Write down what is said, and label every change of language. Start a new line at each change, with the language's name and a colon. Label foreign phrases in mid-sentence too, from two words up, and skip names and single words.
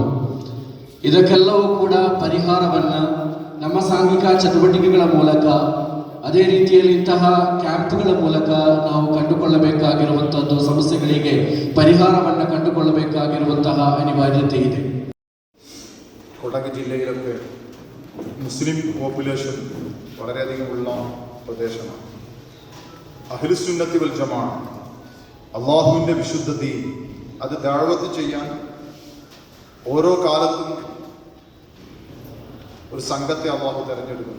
Kannada: ಇದಕ್ಕೆಲ್ಲವೂ ಕೂಡ ಪರಿಹಾರವನ್ನು ನಮ್ಮ ಸಾಂಘಿಕ ಚಟುವಟಿಕೆಗಳ ಮೂಲಕ, ಅದೇ ರೀತಿಯಲ್ಲಿ ಇಂತಹ ಕ್ಯಾಂಪ್ಗಳ ಮೂಲಕ ನಾವು ಕಂಡುಕೊಳ್ಳಬೇಕಾಗಿರುವಂಥದ್ದು, ಸಮಸ್ಯೆಗಳಿಗೆ ಪರಿಹಾರವನ್ನು ಕಂಡುಕೊಳ್ಳಬೇಕಾಗಿರುವಂತಹ ಅನಿವಾರ್ಯತೆ ಇದೆ.
Malayalam: കൊടക് ജില്ലയിലൊക്കെ മുസ്ലിം പോപ്പുലേഷൻ വളരെയധികമുള്ള പ്രദേശമാണ്. അഹ്ലുസുന്നത്തി വൽ ജമാഅ, അള്ളാഹുവിൻ്റെ വിശുദ്ധ ദീൻ, അത് ദഅവത്ത് ചെയ്യാൻ ഓരോ കാലത്തും ഒരു സംഘത്തെ അള്ളാഹു തിരഞ്ഞെടുക്കുന്നത്.